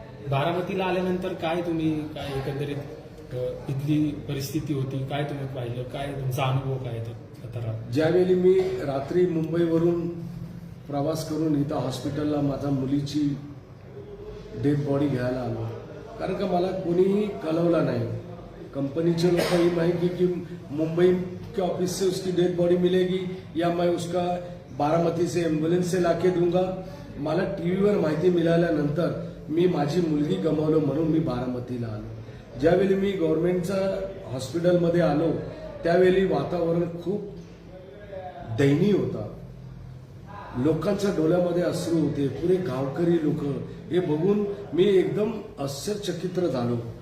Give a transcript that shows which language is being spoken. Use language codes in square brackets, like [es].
[mr] बारामतीला आल्यानंतर काय तुम्ही काय एकंदरीत इथली परिस्थिती होती, काय तुम्ही पाहिलं, काय तुमचा अनुभव काय तर? ज्यावेळी मी रात्री मुंबईवरून प्रवास करून इथं हॉस्पिटलला माझ्या मुलीची डेड बॉडी घ्यायला आलो, कारण का मला कोणीही कळवलं नाही. [hi] कंपनीचे लोग ही माहिती कि मुंबई के ऑफिस से उसकी डेड बॉडी मिलेगी या मैं उसका बारामती से एम्बुलेंस से लाके दूंगा. [mr] मला टीव्हीवर माहिती मिळाल्यानंतर मी माझी मुलगी गमावलो म्हणून मी बारामतीला आलो. ज्यावेळी मी गव्हर्नमेंटच्या हॉस्पिटलमध्ये आलो त्यावेळी वातावरण खूप दयनीय होता. लोकांच्या डोळ्यामध्ये अश्रू होते, पुरे गावकरी लोक. हे बघून मी एकदम आश्चर्यचकित झालो.